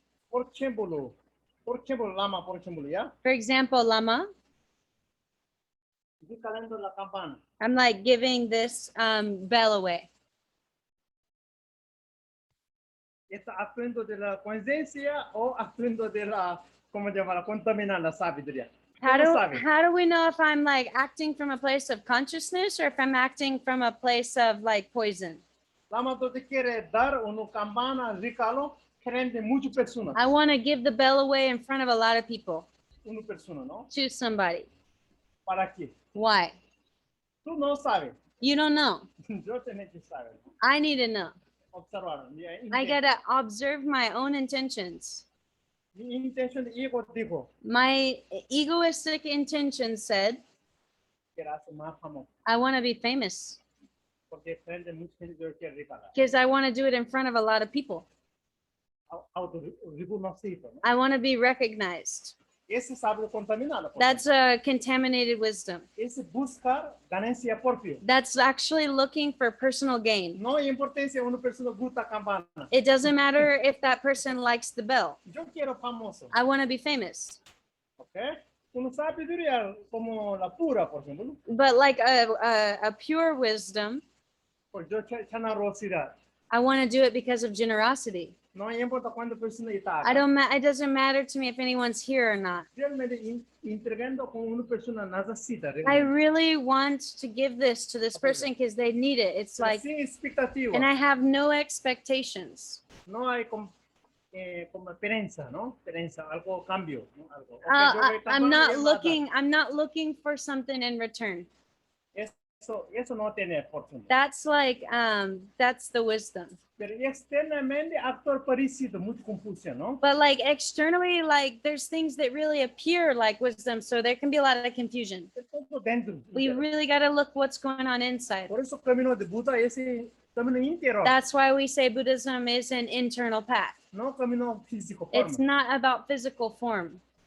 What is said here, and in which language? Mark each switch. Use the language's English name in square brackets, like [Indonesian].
[Spanish] Por ejemplo, Lama, por ejemplo, ¿ya? [English] For example, Lama, [Spanish] Estoy calando la campana. [English] I'm like giving this bell away. [Spanish] ¿Está actuando de la conciencia o actuando de la, ¿cómo llamarla? Contaminar la sabiduría. ¿Cómo sabe? [English] How do we know if I'm like acting from a place of consciousness or if I'm acting from a place of like poison? [Spanish] Lama Dorje quiere dar una campana regalo frente a muchas personas. [English] I want to give the bell away in front of a lot of people [Spanish] Una persona, ¿no? [English] to somebody. [Spanish] ¿Para qué? [English] Why? [Spanish] Tú no sabes. [English] You don't know. [Spanish] Yo tengo que saber. [English] I need to know. [Spanish] Observar. [English] I got to observe my own intentions. [Spanish] Mi intención de ego dijo [English] My egoistic intention said, [Spanish] que era más famoso. [English] I want to be famous [Spanish] Porque frente a mucha gente yo quiero regalar. [English] because I want to do it in front of a lot of people. [Spanish] Autorreconocido, ¿no? [English] I want to be recognized. [Spanish] Ese sabe contaminar. [English] That's a contaminated wisdom. [Spanish] Ese buscar ganancia propia. [English] That's actually looking for personal gain. [Spanish] No hay importancia una persona gusta campana. [English] It doesn't matter if that person likes the bell. [Spanish] Yo quiero famoso. [English] I want to be famous. ¿Ok? [Spanish] Una sabiduría como la pura, por ejemplo. [English] But like a pure wisdom, [Spanish] Pues yo generosidad. [English] I want to do it because of generosity. [Spanish] No importa cuánta persona está acá. [English] It doesn't matter to me if anyone's here or not. [Spanish] Realmente entregando con una persona necesita. [English] I really want to give this to this person because they need it. It's like, [Spanish] Sin expectativa. [English] and I have no expectations. [Spanish] No hay como esperanza, ¿no? Esperanza, algo cambio, ¿no? Algo. Okay, yo voy a [English] I'm not [Spanish] mi [English] looking, I'm not looking for something in return. [Spanish] Eso no tiene fortuna. [English] That's like, that's the wisdom. [Spanish] Pero externamente actor parecido, mucha confusión, ¿no? [English] But like externally, like there's things that really appear like wisdom, so there can be a lot of confusion. [Spanish] Todo dentro. [English] We really got to look what's going on inside. [Spanish] Por eso camino de Buda es camino interior, [English] That's why we say Buddhism is an internal path. [Spanish] no camino físico. [English] It's [Spanish] Forma. [English] not about physical form.